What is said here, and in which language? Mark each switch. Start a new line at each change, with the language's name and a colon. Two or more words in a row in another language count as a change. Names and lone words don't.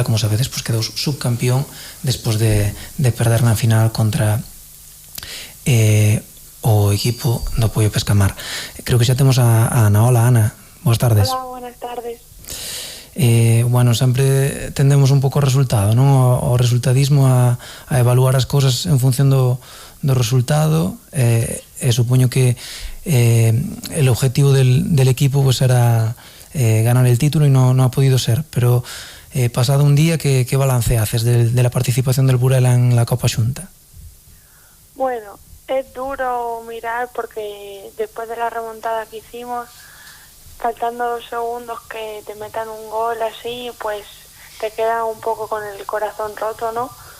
Galician: Como sabedes, pois quedou subcampión despois de perder na final contra o equipo do Poio Pescamar. Creo que xa temos a Ana. Hola, Ana, boas tardes.
Spanish: Hola, buenas tardes.
Galician: Bueno, sempre tendemos un pouco ao resultado, non? O resultadismo, a evaluar as cousas en función do resultado, e supoño que
Spanish: el objetivo del equipo pues era ganar el título y no ha podido ser, pero pasado un día, ¿qué balance haces de la participación del Burela en la Copa Xunta? Bueno, es duro mirar porque después de la remontada que hicimos, faltando 2 segundos que te metan un gol así, pues te queda un poco con el corazón roto, ¿no?